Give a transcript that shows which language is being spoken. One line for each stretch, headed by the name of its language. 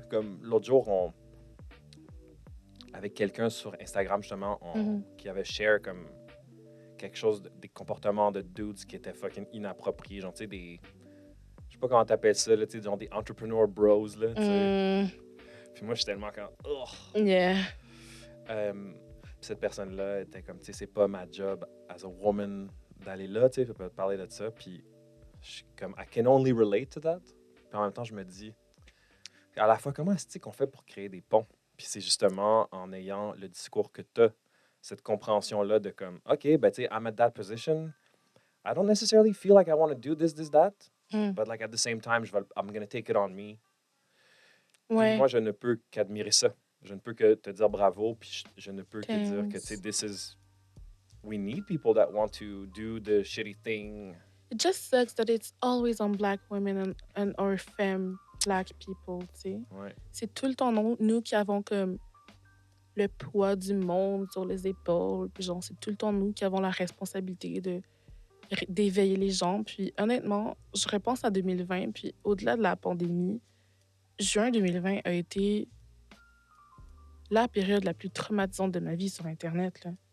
French: Comme l'autre jour, avec quelqu'un sur Instagram, justement, qui avait share comme quelque chose, des comportements de dudes qui étaient fucking inappropriés. Genre, tu sais, des. Je sais pas comment t'appelles ça, là, tu sais, genre des entrepreneur bros, là, tu sais. Puis moi, je suis tellement comme. Ugh.
English: Yeah.
French: Cette personne-là était comme, tu sais, c'est pas ma job as a woman d'aller là, tu sais, je peux te parler de ça.
English: Puis je suis comme, I can only relate to that.
French: Puis en même temps, je me dis, à la fois, comment est-ce qu'on fait pour créer des ponts? Puis c'est justement en ayant le discours que tu as, cette compréhension-là de comme, OK, ben tu sais, I'm at that position.
English: I don't necessarily feel like I want to do this, that. But like at the same time, I'm going to take it on me.
French: Puis Ouais, moi, je ne peux qu'admirer ça. Je ne peux que te dire bravo, puis je ne peux que dire que, tu sais,
English: thanks. this is... We need people that want to do the shitty thing. It just sucks that it's always on black women and or femme black people, tu sais.
French: Ouais. C'est tout le temps nous qui avons comme le poids du monde sur les épaules, puis genre, c'est tout le temps nous qui avons la responsabilité d'éveiller les gens. Puis honnêtement, je repense à 2020, puis au-delà de la pandémie, juin 2020 a été la période la plus traumatisante de ma vie sur Internet, là.